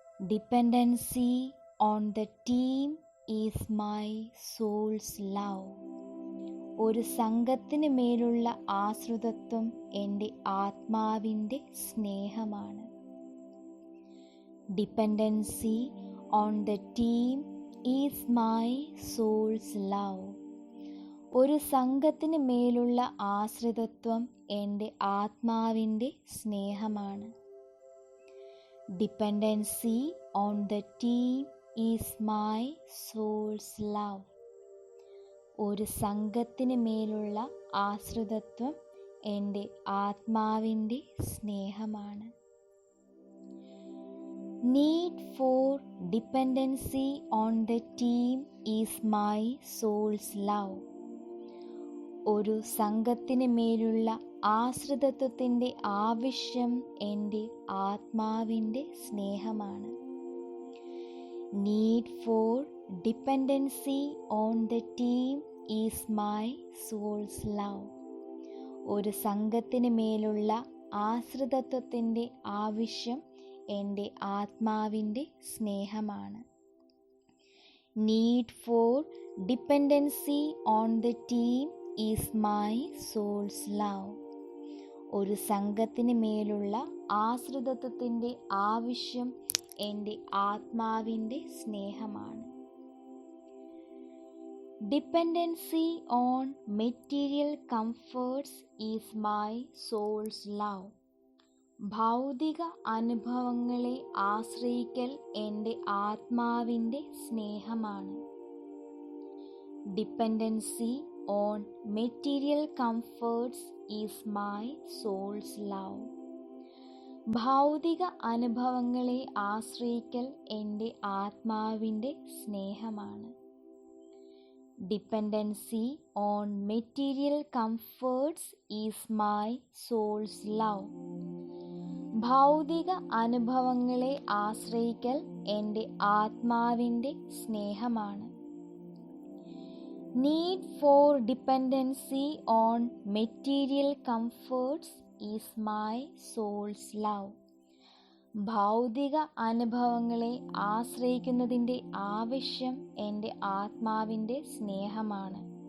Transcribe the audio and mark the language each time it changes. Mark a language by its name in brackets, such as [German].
[English] Dependency on the team is my soul's love. [Malayalam] ഒരു സംഘത്തിന് മേലുള്ള ആശ്രിതത്വം എൻ്റെ ആത്മാവിൻ്റെ സ്നേഹമാണ്. [English] Dependency on the team is my soul's love. [Malayalam] ഒരു സംഘത്തിന് മേലുള്ള ആശ്രിതത്വം എൻ്റെ ആത്മാവിൻ്റെ സ്നേഹമാണ്. [English] Dependency on the team is my soul's love. [Malayalam] ഒരു സംഘത്തിന് മേലുള്ള ആശ്രിതത്വം എൻ്റെ ആത്മാവിൻ്റെ സ്നേഹമാണ്. [English] Need for dependency on the team is my soul's love. [Malayalam] ഒരു സംഘത്തിന് മേലുള്ള ആശ്രിതത്വത്തിൻ്റെ ആവശ്യം എൻ്റെ ആത്മാവിൻ്റെ സ്നേഹമാണ്. [English] Need for dependency on the team is my soul's love. [Malayalam] ഒരു സംഘത്തിന് മേലുള്ള ആശ്രിതത്വത്തിൻ്റെ ആവശ്യം എൻ്റെ ആത്മാവിൻ്റെ സ്നേഹമാണ്. [English] Need for dependency on the team is my soul's love. [Malayalam] ഒരു സംഘത്തിന് മേലുള്ള ആശ്രിതത്വത്തിൻ്റെ ആവശ്യം എൻ്റെ ആത്മാവിൻ്റെ സ്നേഹമാണ്. [English] Dependency on material comforts is my soul's love. [Malayalam] ഭൗതിക അനുഭവങ്ങളെ ആശ്രയിക്കൽ എൻ്റെ ആത്മാവിൻ്റെ സ്നേഹമാണ്. [English] Dependency on material comforts is my soul's love. [Malayalam] ഭൗതിക അനുഭവങ്ങളെ ആശ്രയിക്കൽ എൻ്റെ ആത്മാവിൻ്റെ സ്നേഹമാണ്. [English] Dependency on material comforts is my soul's love. [Malayalam] ഭൗതിക അനുഭവങ്ങളെ ആശ്രയിക്കൽ എൻ്റെ ആത്മാവിൻ്റെ സ്നേഹമാണ്. [English] Need for dependency on material comforts is my soul's love. [Malayalam] ഭൗതിക അനുഭവങ്ങളെ ആശ്രയിക്കുന്നതിൻ്റെ ആവശ്യം എൻ്റെ ആത്മാവിൻ്റെ സ്നേഹമാണ്.